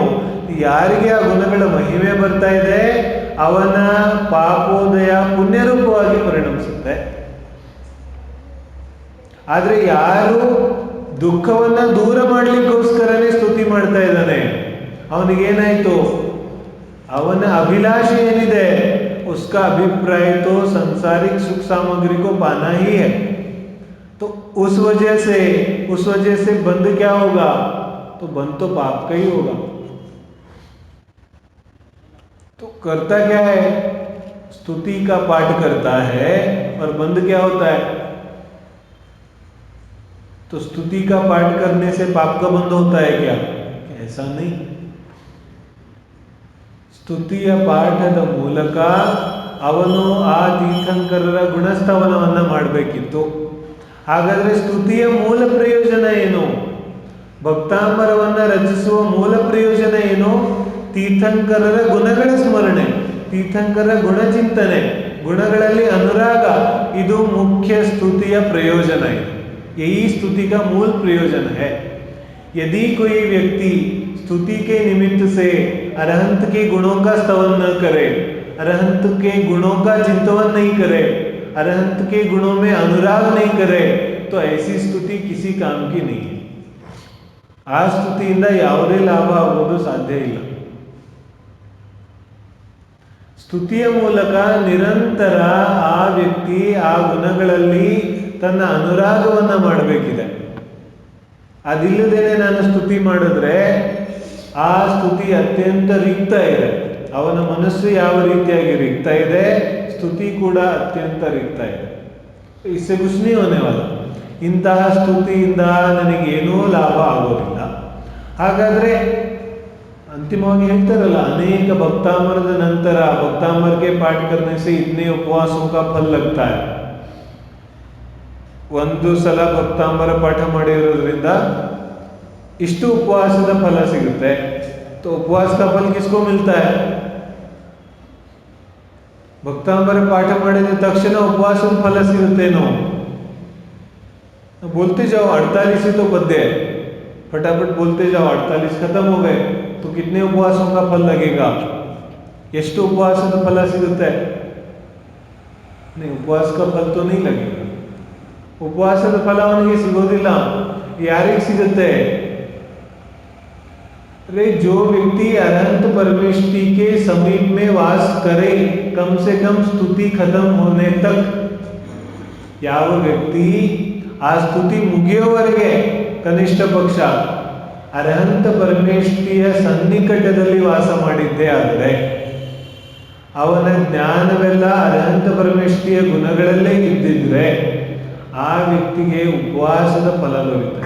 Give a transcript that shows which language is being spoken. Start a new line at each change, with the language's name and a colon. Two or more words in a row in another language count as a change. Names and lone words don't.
Kannada: ಯಾರಿಗೆ ಆ ಗುಣಗಳ ಮಹಿಮೆ ಬರ್ತಾ ಇದೆ ಅವನ ಪಾಪೋದಯ ಪುಣ್ಯರೂಪವಾಗಿ ಪರಿಣಮಿಸುತ್ತೆ. ಆದರೆ ಯಾರು ದುಃಖವನ್ನ ದೂರ ಮಾಡಲಿಕ್ಕೋಸ್ಕರನೇ ಸ್ತುತಿ ಮಾಡ್ತಾ ಇದ್ದಾನೆ ಅವನಿಗೇನಾಯ್ತು? ಅವನ ಅಭಿಲಾಷೆ ಏನಿದೆ
Hindi: उसका अभिप्राय तो संसारिक सुख सामग्री को पाना ही है. तो उस वजह से बंद क्या होगा? तो बंद तो पाप का ही होगा. तो करता क्या है? स्तुति का पाठ करता है और बंद क्या होता है? तो स्तुति का पाठ करने से पाप का बंद होता है क्या? ऐसा नहीं.
Kannada: ಸ್ತುತಿಯ ಪಾಠದ ಮೂಲಕ ಅವನು ಆ ತೀರ್ಥಂಕರರ ಗುಣಸ್ತವನವನ್ನು ಮಾಡಬೇಕಿತ್ತು. ಹಾಗಾದರೆ ಸ್ತುತಿಯ ಮೂಲ ಪ್ರಯೋಜನ ಏನು? ಭಕ್ತಾಂಬರವನ್ನು ರಚಿಸುವ ಮೂಲ ಪ್ರಯೋಜನ ಏನು? ತೀರ್ಥಂಕರರ ಗುಣಗಳ ಸ್ಮರಣೆ, ತೀರ್ಥಂಕರರ ಗುಣಚಿಂತನೆ, ಗುಣಗಳಲ್ಲಿ ಅನುರಾಗ. ಇದು ಮುಖ್ಯ ಸ್ತುತಿಯ ಪ್ರಯೋಜನ है.
Hindi: यही स्तुति का मूल प्रयोजन है. यदि कोई व्यक्ति स्तुति के निमित्त से अरहंत के गुणों का स्तवन न करे, अरहंत के गुणों का चिंतन नहीं करे, अरहंत के गुणों में अनुराग नहीं करे, तो ऐसी स्तुति किसी काम की नहीं है.
Kannada: ಆ ಸ್ತುತಿಯಿಂದ ಯಾವುದೇ ಲಾಭ ಆಗುವುದು ಸಾಧ್ಯ ಇಲ್ಲ. ಸ್ತುತಿಯ ಮೂಲಕ ನಿರಂತರ ಆ ವ್ಯಕ್ತಿ ಆ ಗುಣಗಳಲ್ಲಿ ತನ್ನ ಅನುರಾಗವನ್ನು ಮಾಡಬೇಕಿದೆ. ಅದಿಲ್ಲದೇನೆ ನಾನು ಸ್ತುತಿ ಮಾಡಿದ್ರೆ ಆ ಸ್ತುತಿ ಅತ್ಯಂತ ರಿಕ್ತ ಇದೆ. ಅವನ ಮನಸ್ಸು ಯಾವ ರೀತಿಯಾಗಿ ರಿಕ್ತ ಇದೆ, ಸ್ತುತಿ ಕೂಡ ಅತ್ಯಂತ ರಿಕ್ತ ಇದೆ.
Hindi: इससे कुछ नहीं होने वाला.
Kannada: ಇಂತಹ ಸ್ತುತಿಯಿಂದ ನನಗೇನೂ ಲಾಭ ಆಗೋದಿಲ್ಲ. ಹಾಗಾದ್ರೆ अंतिमವಾಗಿ ಹೇಳ್ತಾರಲ್ಲ,
Hindi: अनेक भक्तामृत ನಂತರ भक्तामृत के पाठ करने से इतने उपवासों का फल लगता है.
Kannada: ಒಂದು ಸಲ ಭಕ್ತಾಮೃತ ಪಾಠ ಮಾಡಿರೋದ್ರಿಂದ ಇಷ್ಟು ಉಪವಾಸದ ಫಲ ಸಿಗುತ್ತೆ.
Hindi: तो उपवास का फल किसको मिलता है?
Kannada: ಭಕ್ತಾಮೃತ ಪಾಠ ಮಾಡಿದ ತಕ್ಷಣ ಉಪವಾಸದ ಫಲ ಸಿಗುತ್ತೇನೋ?
Hindi: बोलते जाओ 48 ही तो पद्य है, फटाफट बोलते जाओ. 48 खत्म हो गए तो कितने उपवासों का फल लगेगा?
Kannada: ಎಷ್ಟು ಉಪವಾಸದ ಫಲ ಸಿಗುತ್ತೆ?
Hindi: नहीं, उपवास का फल तो नहीं लगेगा.
Kannada: ಉಪವಾಸದ ಫಲ ಅವನಿಗೆ ಸಿಗೋದಿಲ್ಲ. ಯಾರಿಗೆ ಸಿಗುತ್ತೆ?
Hindi: अरे जो व्यक्ति अनंत परमेष्टि के समीप में वास करे, कम से कम स्तुति खत्म होने तक,
Kannada: ಯಾವ ವ್ಯಕ್ತಿ ಆ ಸ್ತುತಿ ಮುಗಿಯೋವರೆಗೆ ಕನಿಷ್ಠ ಪಕ್ಷ ಅರ್ಹಂತ ಪರಮೇಷ್ಠಿಯ ಸನ್ನಿಕಟದಲ್ಲಿ ವಾಸ ಮಾಡಿದ್ದೇ ಆದರೆ, ಅವನ ಜ್ಞಾನವೆಲ್ಲ ಅರ್ಹಂತ ಪರಮೇಷ್ಠಿಯ ಗುಣಗಳಲ್ಲೇ ಇದ್ದಿದ್ರೆ ಆ ವ್ಯಕ್ತಿಗೆ ಉಪವಾಸದ ಫಲ ದೊರೆಯುತ್ತದೆ.